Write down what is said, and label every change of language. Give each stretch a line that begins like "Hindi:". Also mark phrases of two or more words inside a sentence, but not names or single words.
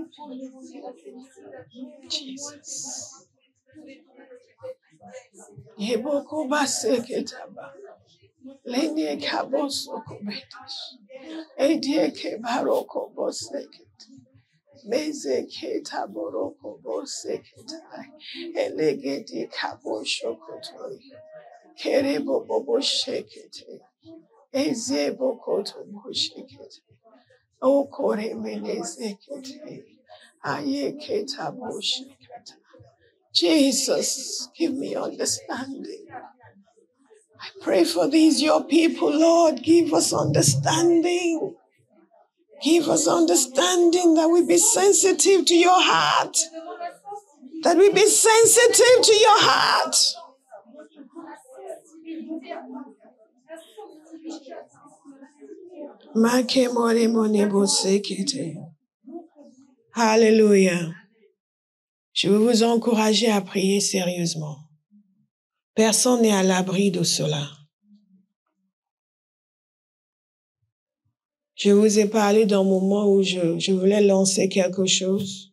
English: Jesus. Yeboko baseke taba. Lenye kaboso kubetash. Edie ke baroko boseke. Meze ke taboroko boseke tai. Elegedi kabosho kotoi. Kerebo bobo shekete. Eze bokoto boshekete. O kore menezekete. Aye keta boshekete. Jesus, give me understanding. I pray for these, your people, Lord. Give us understanding. Give us understanding that we be sensitive to your heart. That we be sensitive to your heart.
French: Alléluia. Je veux vous encourager à prier sérieusement. Personne n'est à l'abri de cela. Je vous ai parlé d'un moment où je voulais lancer quelque chose.